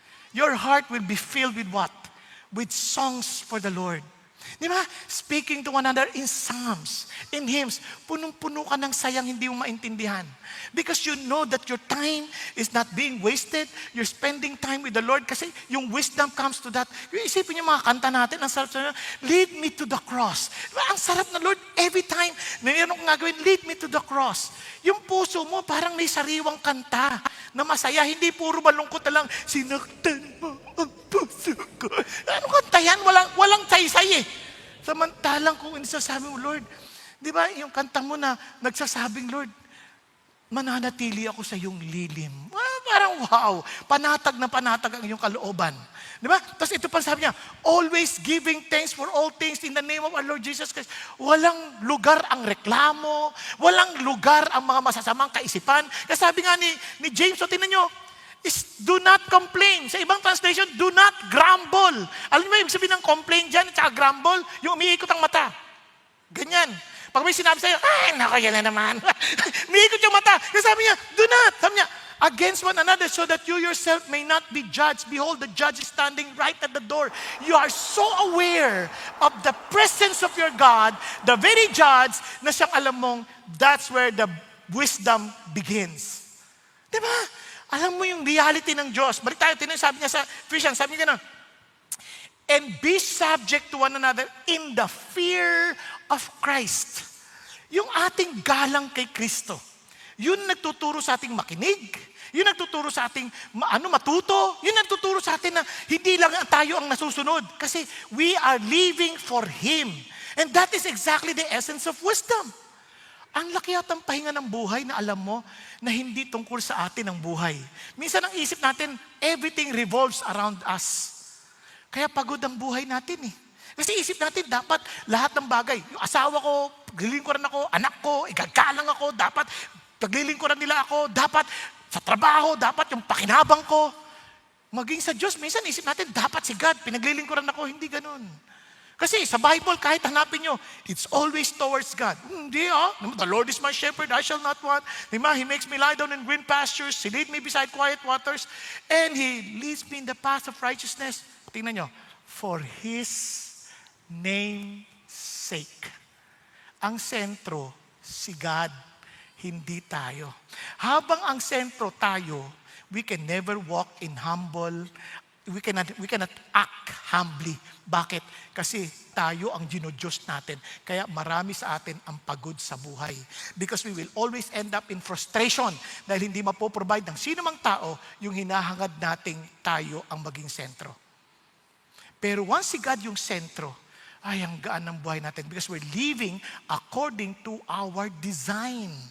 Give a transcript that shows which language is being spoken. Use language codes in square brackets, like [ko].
[en] Your heart will be filled with what? With songs for the Lord. [tl] Di ba? [en] Speaking to one another in psalms, in hymns, [tl] punong-puno ka ng sayang hindi mo maintindihan. [en] Because you know that your time is not being wasted. You're spending time with the Lord [tl] kasi yung [en] wisdom comes to that. [tl] Yung isipin yung mga kanta natin, ang sarap sa lead me to the cross. Diba? Ang sarap na Lord, [en] every time, [tl] mayroon kong gagawin, [en] lead me to the cross. [tl] Yung puso mo parang may sariwang kanta na masaya, hindi puro malungkot na lang, sinaktan mo ang puso ko. Ano kanta yan? Walang saysay eh. Samantalang kung inasasabi mo, Lord, di ba yung kanta mo na nagsasabing, Lord, mananatili ako sa iyong lilim. Parang wow, panatag na panatag ang iyong kalooban. Di ba? Tapos ito pa sabi niya, [en] always giving thanks for all things in the name of our Lord Jesus Christ. [tl] Walang lugar ang reklamo, walang lugar ang mga masasamang kaisipan. Kasi sabi nga ni James, so tingnan nyo, [en] is do not complain. [tl] Sa ibang translation, [en] do not grumble. [tl] Alam niyo ba yung sabihin ng complain dyan at saka grumble? Yung umiikot ang mata. Ganyan. Pag may sinabi sa'yo, ay, nako, yan na naman. Umiikot yung mata. Kasi sabi niya, [en] do not. [tl] Sabi niya, [en] against one another so that you yourself may not be judged. Behold, the judge is standing right at the door. You are so aware of the presence of your God, the very judge, [tl] na siyang alam mong [en] that's where the wisdom begins. [tl] Diba? Alam mo yung reality ng Diyos. Balik tayo, sabi niya sa Ephesians, sabi niya gano'n, [en] and be subject to one another in the fear of Christ. [tl] Yung ating galang kay Kristo. Yun nagtuturo sa ating makinig. Yun nagtuturo sa ating matuto. Yun nagtuturo sa atin na hindi lang tayo ang nasusunod. Kasi [en] we are living for Him. And that is exactly the essence of wisdom. [tl] Ang laki yatang pahinga ng buhay na alam mo na hindi tungkol sa atin ang buhay. Minsan ang isip natin, [en] everything revolves around us. [tl] Kaya pagod ang buhay natin eh. Kasi isip natin, dapat lahat ng bagay. Yung asawa ko, paglilingkuran ako, anak ko, igagalang ako, dapat paglilingkuran nila ako, dapat sa trabaho, dapat yung pakinabang ko. Maging sa Diyos, minsan isip natin, dapat si God, pinaglilingkuran ako, hindi ganun. Kasi sa Bible, kahit hanapin nyo, [en] it's always towards God. [tl] Hindi [en] the Lord is my shepherd, I shall not want. He makes me lie down in green pastures, He lead me beside quiet waters, and He leads me in the path of righteousness. [tl] Tingnan nyo, [en] for His name's sake. [tl] Ang sentro, si God, hindi tayo. Habang ang sentro tayo, [en] we can never walk in humble, we cannot act humbly. [tl] Bakit? Kasi tayo ang ginodiyos natin. Kaya marami sa atin ang pagod sa buhay. [en] Because we will always end up in frustration [tl] dahil hindi mapoprovide ng sino mang tao yung hinahangad nating tayo ang maging sentro. Pero once si God yung sentro, ay ang gaan ng buhay natin [en] because we're living according to our design.